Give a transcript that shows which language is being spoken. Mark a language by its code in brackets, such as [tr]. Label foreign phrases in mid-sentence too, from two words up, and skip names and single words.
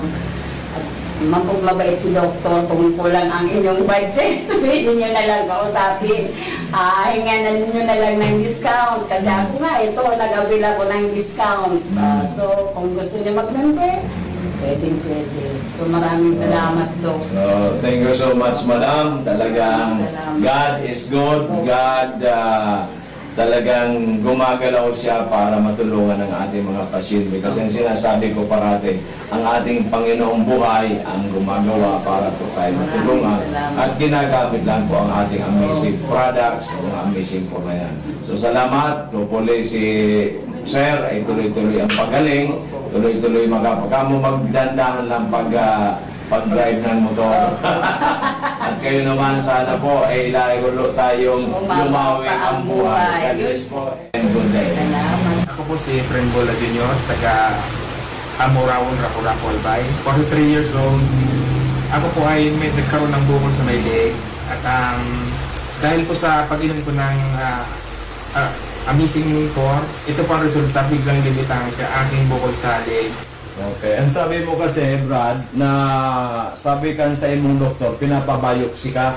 [tl] At mabait si Doktor kung kulang ang inyong budget. Pwede nyo na lang kausapin. Hingan na nyo na lang ng discount. Kasi ako nga, ito, nag-avail ako ng discount. So, kung gusto nyo mag-member, pwede. So, maraming salamat, Doc. [en] So, thank you so much, madam. [tl] Talagang Salamat. [en] God is good. [tl] God talagang gumagalaw siya para matulungan ang ating mga pasyente. Kasi ang sinasabi ko parati, ang ating Panginoong buhay ang gumagawa para po tayo matulungan. Maraming salamat. At ginagamit lang po ang ating [en] amazing products, [tl] ang amazing po na yan. So salamat, hopefully si Sir ay tuloy-tuloy ang pagaling, tuloy-tuloy magkapagkamo magdandahan lang pag-drive ng motor. At kayo naman sana po ay lalo tayong lumawi ang buhay. [en] God bless po and good day. [tl] Salamat. Ako po si Efren Bola Jr., taga Amorawon, Rapu-Rapu, Albay. 43 years old, Ako po ay may nagkaroon ng bukol sa may leeg. At dahil po sa pag-inom ko ng Amazing Core, ito po ang resulta, biglang limitang aking bukol sa leeg. Okay. [bik] Ang sabi mo kasi, Brad, na sabi kan sa imong doktor, pinapabiopsy ka.